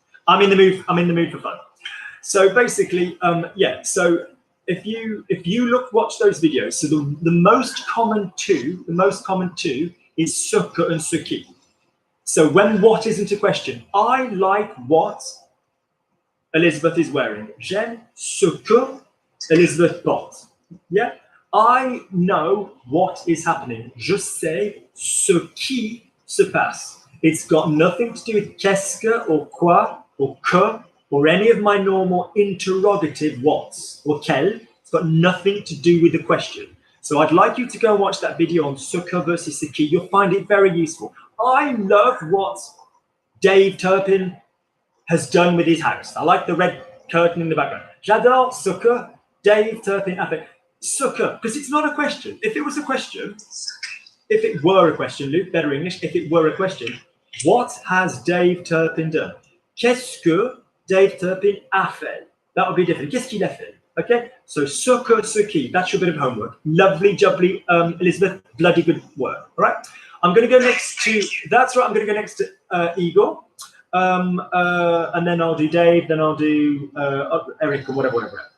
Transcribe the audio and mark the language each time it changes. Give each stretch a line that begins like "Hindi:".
English: I'm in the mood for fun. So basically, yeah. So if you watch those videos, so the most common two is sucker and suki. So when what isn't a question, I like what Elizabeth is wearing.
French: J'aime ce que Elizabeth porte.
English: Yeah. I know what is happening.
French: Je sais ce qui se passe.
English: It's got nothing to do with qu'est-ce que or quoi or que or any of my normal interrogative what's or quel. It's got nothing to do with the question. So I'd like you to go and watch that video on ce que versus ce qui. You'll find it very useful. I love what Dave Turpin has done with his house. I like the red curtain in the background.
French: J'adore ce que Dave Turpin a fait.
English: Ce que, because it's not a question. If it was a question, if it were a question, Luke, better English, if it were a question, what has Dave Turpin done?
French: Qu'est-ce que Dave Turpin a fait?
English: That would be different.
French: Qu'est-ce qu'il a fait?
English: Okay, so ce que, ce qui, that's your bit of homework. Lovely, jubbly, Elizabeth, bloody good work. All right, I'm going to go next to, that's right, I'm going to go next to Igor. And then I'll do Dave, then I'll do Eric or whatever.